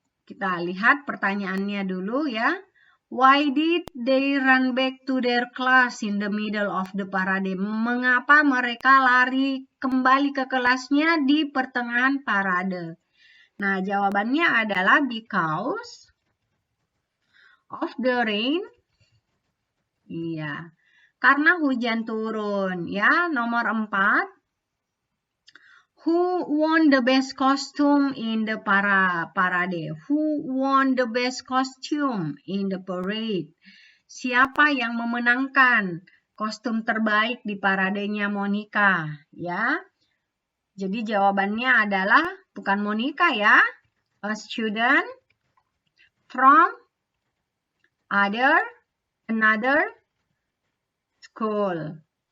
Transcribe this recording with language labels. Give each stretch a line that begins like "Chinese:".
Indonesian: Kita lihat pertanyaannya dulu ya.
English: Why did they run back to their class in the middle of the parade?
Indonesian: Mengapa mereka lari kembali ke kelasnya di pertengahan parade? Nah, jawabannya adalah
English: because of the rain.
Indonesian: Iya, karena hujan turun ya. Nomor 4.
English: Who won the best costume in the parade? Who won the best costume in the parade?
Indonesian: Siapa yang memenangkan kostum terbaik di paradenya Monica? Ya. Jadi jawabannya adalah bukan Monica ya.
English: A student from another school.